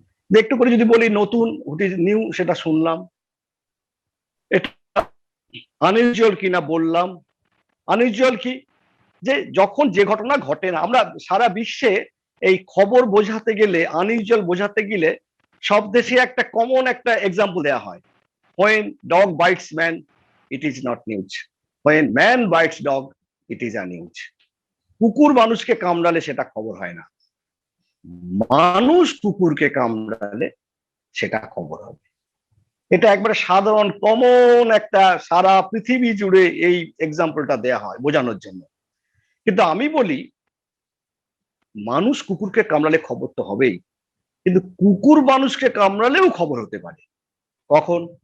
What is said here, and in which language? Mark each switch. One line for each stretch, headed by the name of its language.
Bangla: একটু করে যদি বলি নতুন,
English: what is new,
Bangla: সেটা শুনলাম। এটা আনইউজুয়াল কিনা বললাম। আনইউজুয়াল কি? যে যখন যে ঘটনা ঘটে না, আমরা সারা বিশ্বে এই খবর বোঝাতে গেলে, আনইউজুয়াল বোঝাতে গেলে সব দেশে একটা কমন একটা এক্সাম্পল দেওয়া হয়।
English: when dog bites man, it is not news. when man bites dog, it is a news.
Bangla: কুকুর মানুষকে কামড়ালে সেটা খবর হয় না, মানুষ কুকুরকে কামড়ালে সেটা খবর হবে। এটা একবারে সাধারণ কমন একটা, সারা পৃথিবী জুড়ে এই এক্সাম্পলটা দেয়া হয় বোঝানোর জন্য। কিন্তু আমি বলি, মানুষ কুকুরকে কামড়ালে খবর তো হবেই, কিন্তু কুকুর মানুষকে কামড়ালেও খবর হতে পারে। কখন?